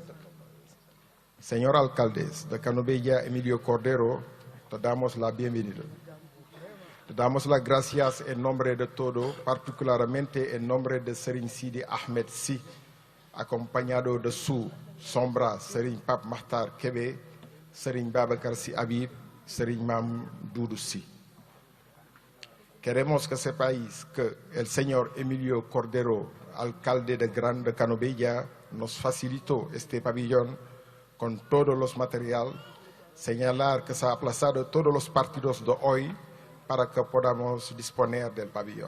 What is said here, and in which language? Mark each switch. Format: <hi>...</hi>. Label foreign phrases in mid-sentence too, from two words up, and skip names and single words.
<es>Señor alcaldes de Canovella, Emilio Cordero, te damos la bienvenida. Te damos las gracias en nombre de todo, particularmente en nombre de Serigne Sidi Ahmed Sy, acompañado de su sombra Serigne Pape Makhtar Kébé, Serigne Babacar Sy Habib, Serigne Mame Doudou Sy. Queremos que sepáis que el señor Emilio Cordero, alcalde de Gran Canovella, nos facilitó este pabellón con todos los materiales. Señalar que se ha aplazado todos los partidos de hoy para que podamos disponer del pabellón.</es>